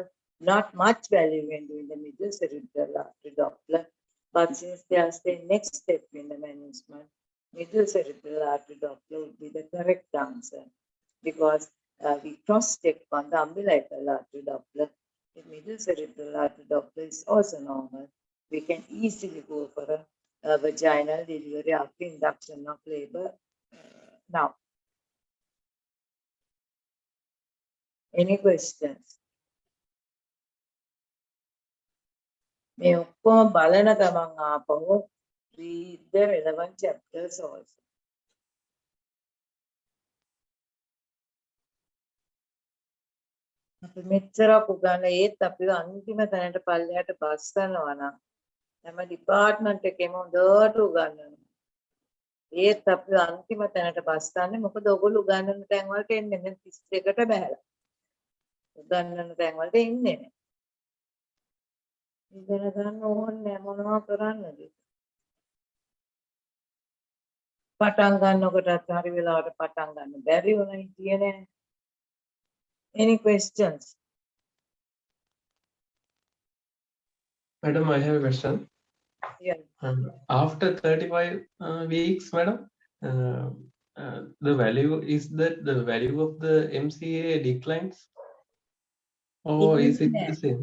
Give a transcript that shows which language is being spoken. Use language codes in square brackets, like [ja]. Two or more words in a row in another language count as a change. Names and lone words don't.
[en] Not much value when doing the middle cerebral artery Doppler, but since they are the next step in the management, middle cerebral artery Doppler would be the correct answer because we cross-check on the umbilical artery Doppler. If middle cerebral artery Doppler is also normal, we can easily go for a vaginal delivery after induction of labor. Now, any questions? [si] මේ ඔක්කොම බලන ගමන් ආපහු [en] read the relevant chapters also. [si] අපි මෙච්චරක් උගන්න ඒත් අපිව අන්තිම තැනට පල්ලෙහාට බස් කරනවා නම් හැම ඩිපාර්ට්මන්ට් එකේම හොඳට උගන්වනවා. ඒත් අපිව අන්තිම තැනට බස් කරන්නේ මොකද ඔයගොල්ලෝ උගන්වන තැන් වලට එන්නේ නැහැ 32කට බහැලා. උගන්වන තැන් වලට එන්නේ නැහැ. ඉගෙන ගන්න ඕනේ මොනවා කරන්නද? පටන් ගන්නකොටත් හරි වෙලාවට පටන් ගන්න බැරි වුණා හිටියේ නෑ. [en] Any questions? Madam, I have a question. Yeah. After 35 weeks, madam, the value is that the value of the MCA declines, or is it the same?